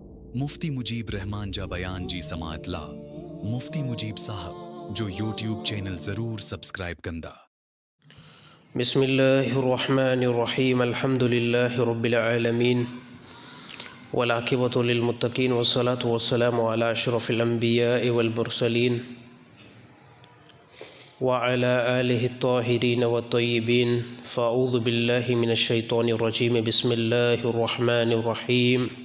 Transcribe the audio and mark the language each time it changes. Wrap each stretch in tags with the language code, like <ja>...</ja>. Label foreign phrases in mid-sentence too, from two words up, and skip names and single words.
<sd>मुफ्ती मुजीब रहमान जा बयान जी समात ला मुफ्ती मुजीब साहब जो</sd> <en>YouTube channel</en> <sd>ज़रूर सब्सक्राइब कंदा।</sd> <ar>بسم الله الرحمن الرحيم الحمد لله رب العالمين والعاقبة للمتقين والصلاة والسلام على أشرف الأنبياء والمرسلين وعلى آله الطاهرين والطيبين فأعوذ بالله من الشيطان الرجيم بسم الله الرحمن الرحيم</ar>